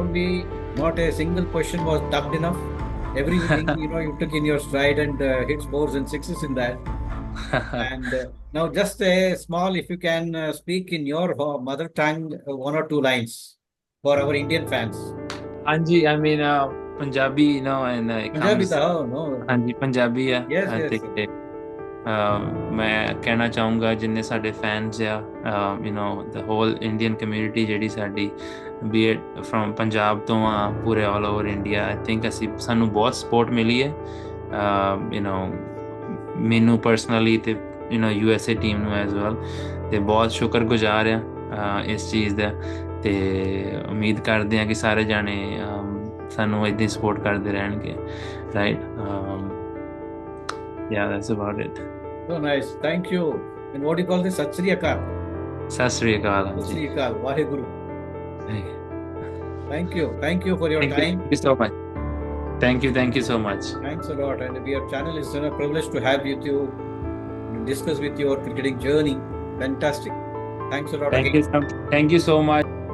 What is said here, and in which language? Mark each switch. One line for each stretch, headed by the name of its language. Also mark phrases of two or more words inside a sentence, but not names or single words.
English: not a single question was dubbed enough. Everything you took in your stride and hits fours and sixes in that. And now just a small, if you can speak in your mother tongue, one or two lines for our Indian fans. Anji, I mean, Punjabi, and it Punjabi comes. tha, oh, no.
Punjabi: Anji, Punjabi ਹੈ
English: Yes, yes.
Punjabi: ਅਤੇ ਮੈਂ ਕਹਿਣਾ ਚਾਹੂੰਗਾ ਜਿੰਨੇ ਸਾਡੇ ਫੈਨਸ ਆ
English: the whole Indian community
Punjabi: ਜਿਹੜੀ ਸਾਡੀ
English: be it from
Punjabi: ਪੰਜਾਬ ਤੋਂ ਆ ਪੂਰੇ
English: all over India, I think
Punjabi: ਸਾਨੂੰ ਬਹੁਤ ਸਪੋਰਟ ਮਿਲੀ ਹੈ ਮੈਨੂੰ ਪਰਸਨਲੀ ਤੇ USA ਟੀਮ ਨੂੰ
English: as well,
Punjabi: ਤੇ ਬਹੁਤ ਸ਼ੁਕਰਗੁਜ਼ਾਰ ਆ ਇਸ ਚੀਜ਼ ਦਾ, ਤੇ ਉਮੀਦ ਕਰਦੇ ਆ ਕਿ ਸਾਰੇ ਜਾਣੇ ਸਾਨੂੰ ਇਦਾਂ ਹੀ ਸਪੋਰਟ ਕਰਦੇ ਰਹਿਣਗੇ, ਰਾਈਟ?
English: Yeah, that's about it. So nice. Thank you. And what do you call this?
Punjabi: Sat Sri Akal. Sat Sri Akal. Sat Sri Akal. Vaheguru.
English: Thank you. Thank you for your time. Thank you so much. Thank you so much. Thanks a lot. And your channel is a privilege to have you to discuss with your cricketing journey. Fantastic. Thanks a lot again. Thank you so much.